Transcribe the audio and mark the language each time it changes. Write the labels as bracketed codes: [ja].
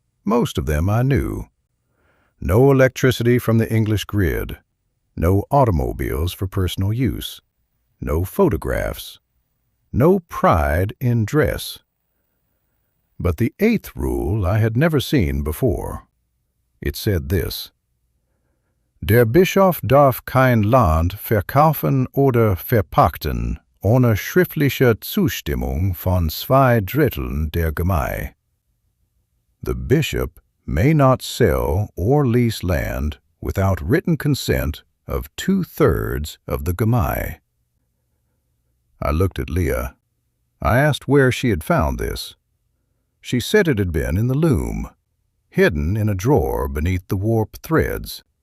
[en] Most of them I knew. No electricity from the English grid. No automobiles for personal use. No photographs. No pride in dress. But the 8th rule I had never seen before. It said this: [de] Der Bischof darf kein Land verkaufen oder verpachten ohne schriftliche Zustimmung von 2/3 der Gmay. [en] The bishop may not sell or lease land without written consent of 2/3 of the Gmay. I looked at Leah. I asked where she had found this. She said it had been in the loom, hidden in a drawer beneath the warp threads.